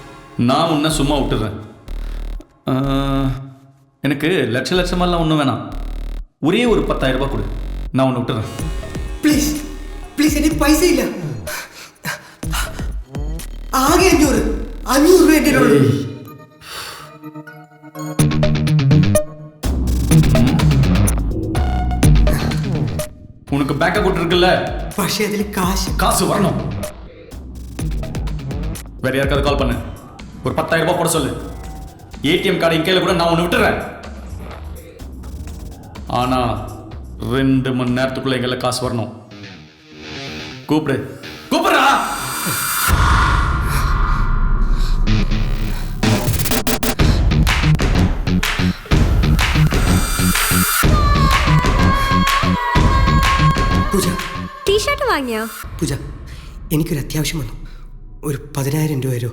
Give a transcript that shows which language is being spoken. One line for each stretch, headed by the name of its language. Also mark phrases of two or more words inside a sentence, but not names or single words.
Tamil: நான் உன்னை சும்மா விட்டுறேன். எனக்கு லட்சமெல்லாம் ஒன்றும் வேணாம். ஒரே ஒரு 10,000 ரூபாய் கொடு, நான் உன்னை விட்டுறேன்.
Malayalam: പ്ലീസ് പ്ലീസ്, എനിക്ക് പൈസ ഇല്ല. ആകെ 500 രൂപ എൻ്റെ ഉള്ളൂ.
Tamil: உனக்கு பேங்க் அக்கௌண்ட் இருக்குல்ல?
Malayalam: പക്ഷേ അതിൽ
Tamil: காசு வரணும். வேற யாருக்காவது கால் பண்ணு, ஒரு 10,000 ரூபாய் போட சொல்லு. ஏடிஎம் கார்டு என் கையில் கூட நான் ஒன்று விட்டுறேன். ஆனா 2 மணி நேரத்துக்குள்ள எங்களை காசு வரணும். கூப்பிடுறா.
Malayalam: പൂജ, ടീഷർട്ട് വാങ്ങിയോ? പൂജ, എനിക്കൊരു അത്യാവശ്യം വന്നു. ഒരു 10,000 രൂപ തരുമോ?